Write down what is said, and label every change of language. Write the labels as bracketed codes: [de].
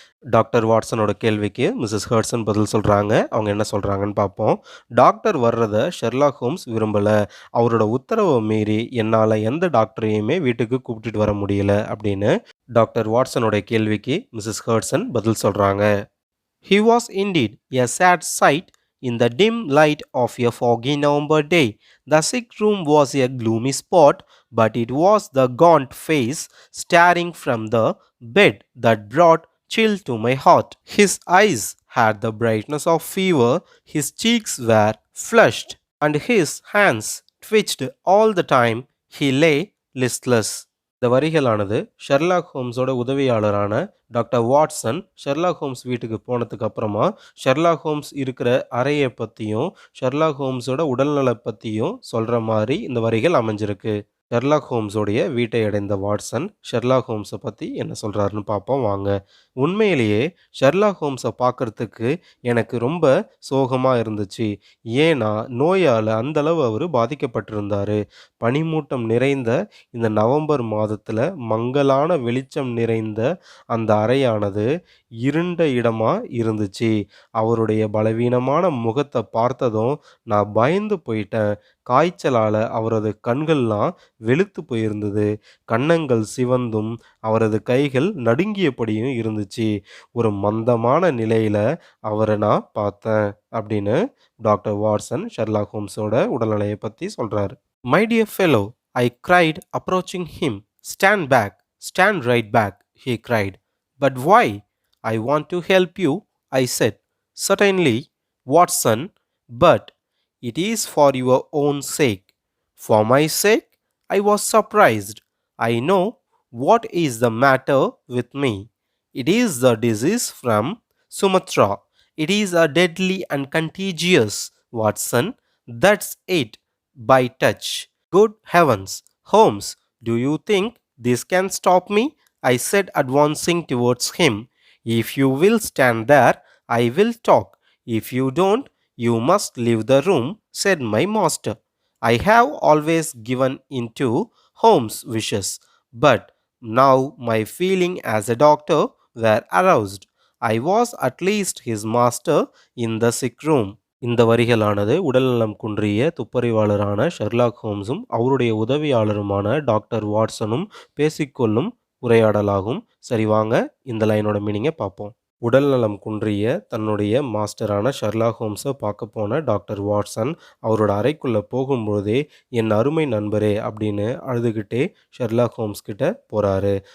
[ta] Doctor வாட்சனோட கேள்விக்கு Mrs ஹர்ட்சன் பதில் சொல்கிறாங்க. அவங்க என்ன சொல்கிறாங்கன்னு பார்ப்போம். "டாக்டர் வர்றதை ஷெர்லாக் ஹோம்ஸ் விரும்பலை. அவரோட உத்தரவை மீறி என்னால் எந்த டாக்டரையுமே வீட்டுக்கு கூப்பிட்டுட்டு வர முடியல" அப்படின்னு டாக்டர் வாட்சனோட கேள்விக்கு மிஸ்ஸஸ் ஹர்ட்சன் பதில் சொல்கிறாங்க. [en] "He was indeed a sad sight in the dim light of a foggy November day. The sick room was a gloomy spot, but it was the gaunt face staring from the bed that brought chill to my heart. His eyes had the brightness of fever, his cheeks were flushed, and his hands twitched all the time he lay listless." [ta] இந்த வரிகளானது Sherlock ஹோம்ஸோட உதவியாளரான doctor Watson Sherlock Holmes வீட்டுக்கு போனதுக்கு அப்புறமா Sherlock Holmes இருக்கிற அறையை பற்றியும் Sherlock ஹோம்ஸோட உடல்நலை பற்றியும் சொல்கிற மாதிரி இந்த வரிகள் அமைஞ்சிருக்கு. ஷெர்லாக் ஹோம்ஸோடைய வீட்டை அடைந்த வாட்சன் ஷெர்லாக் ஹோம்ஸை பற்றி என்ன சொல்கிறாருன்னு பார்ப்போம் வாங்க. "உண்மையிலேயே ஷெர்லாக் ஹோம்ஸை பார்க்குறதுக்கு எனக்கு ரொம்ப சோகமாக இருந்துச்சு. ஏன்னா நோயால் அந்தளவு அவர் பாதிக்கப்பட்டிருந்தார். பனிமூட்டம் நிறைந்த இந்த நவம்பர் மாதத்தில் மங்கலான வெளிச்சம் நிறைந்த அந்த அறையானது இருண்ட இடமாக இருந்துச்சு. அவருடைய பலவீனமான முகத்தை பார்த்ததும் நான் பயந்து போயிட்டேன். காய்ச்சலால அவரது கண்கள்லாம் வெளுத்து போயிருந்தது. கன்னங்கள் சிவந்தும், அவரது கைகள் நடுங்கியபடியும் இருந்துச்சு. ஒரு மந்தமான நிலையில அவர நான் பார்த்தேன் அப்படின்னு டாக்டர் வாட்சன் ஷெர்லாக் ஹோம்ஸோட உடல்நிலைய பத்தி சொல்றாரு. [en] "My dear fellow, I cried approaching him. 'Stand back, stand right back,' he cried. 'But why?' 'I want to help you,' I said. 'Certainly, Watson, but it is for your own sake.' 'For my sake?' I was surprised. 'I know what is the matter with me. It is the disease from Sumatra. It is a deadly and contagious, Watson. That's it, by touch.' 'Good heavens, Holmes, do you think this can stop me?' I said, advancing towards him. 'If you will stand there, I will talk. If you don't, you must leave the room,' said my master. I have always given in to Holmes' wishes, but now my feeling as a doctor were aroused. I was at least his master in the sick room. [ta] இந்த வரிகளானது உடல்நலம் குன்றிய துப்பறிவாளரான Sherlock ஹோம்ஸும் அவருடைய உதவியாளருமான doctor வாட்சனும் பேசிக்கொள்ளும் உரையாடலாகும். சரி வாங்க இந்த லைனோட மீனிங்கை பார்ப்போம். உடல்நலம் குன்றிய தன்னுடைய மாஸ்டரான ஷெர்லாக் ஹோம்ஸை பார்க்க போன டாக்டர் வாட்சன் அவரோட அறைக்குள்ளே போகும்பொழுதே, "என் அருமை நண்பரே" அப்படின்னு அழுதுகிட்டே ஷெர்லாக் ஹோம்ஸ் கிட்ட போகிறாரு.